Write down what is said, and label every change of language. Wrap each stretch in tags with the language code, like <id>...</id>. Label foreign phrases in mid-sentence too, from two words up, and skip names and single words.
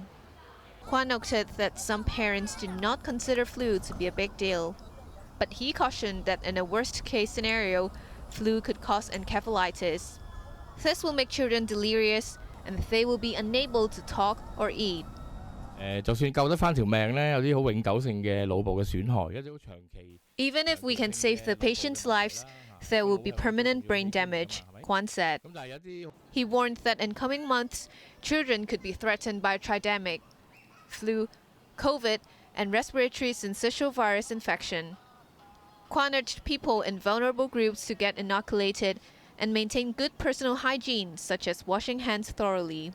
<en>Kwan noted that some parents do not consider flu to be a big deal, but he cautioned that in a worst-case scenario, flu could cause encephalitis. This will make children delirious, and they will be unable to talk or eat.</en> <yue>就算救得返條命咧，有啲好永久性嘅腦部嘅損害，一啲好長期。</yue> <en>Even if we can save the patient's lives, there will be permanent brain damage, Kwan said. He warned that in coming months, children could be threatened by tridemic, flu, COVID, and respiratory syncytial virus infection. Kwan urged people in vulnerable groups to get inoculated and maintain good personal hygiene, such as washing hands thoroughly.</en>